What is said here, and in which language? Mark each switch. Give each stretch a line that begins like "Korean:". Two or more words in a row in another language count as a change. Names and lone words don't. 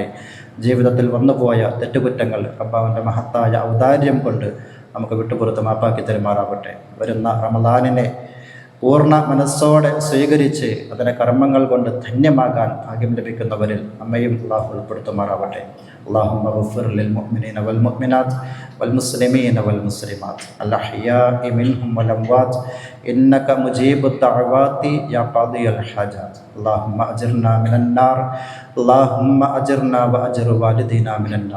Malayalam: ജീവിതത്തിൽ വന്നുപോയ തെറ്റുകുറ്റങ്ങൾ റബ്ബാവിൻ്റെ മഹത്തായ ഔദാര്യം കൊണ്ട് നമുക്ക് വിട്ടുപുറത്ത് മാപ്പാക്കി തരുമാറാവട്ടെ. വരുന്ന റമദാനിനെ പൂർണ്ണ മനസ്സോടെ സ്വീകരിച്ച് അതിനെ കർമ്മങ്ങൾ കൊണ്ട് ധന്യമാകാൻ ഭാഗ്യം ലഭിക്കുന്നവരിൽ നമ്മയും അല്ലാഹു ഉൾപ്പെടുത്തുമാറാവട്ടെ.
Arabic: اللهم اغفر للمؤمنين والمؤمنات والمسلمين والمسلمات الأحياء منهم والأموات إنك مجيب الدعوات يا قاضي الحاجات. اللهم أجرنا من النار، اللهم أجرنا وأجر والدينا من النار.